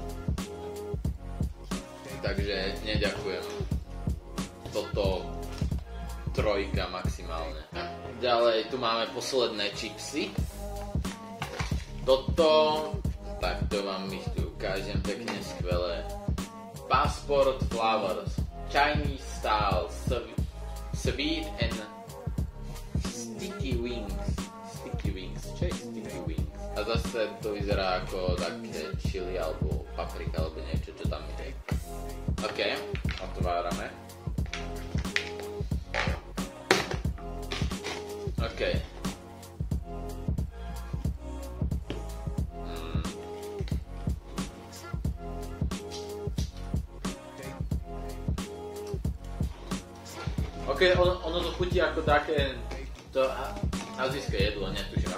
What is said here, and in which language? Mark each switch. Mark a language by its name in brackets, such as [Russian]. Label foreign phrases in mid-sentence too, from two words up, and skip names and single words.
[Slovak] Takže neďakujem. Toto 3 maximálne. Ďalej tu máme posledné chipsy. Toto, tak to vám ich tu ukážem pekne skvelé. [English] Passport Flowers, Chinese style, sweet and sticky wings. [Slovak] Čo je [English] sticky wings? [Slovak] A zase to vyzerá ako také chili alebo paprika alebo niečo, čo tam ide. OK, otvárame. OK. OK, ono to chutí ako také to azijské jedlo, netuším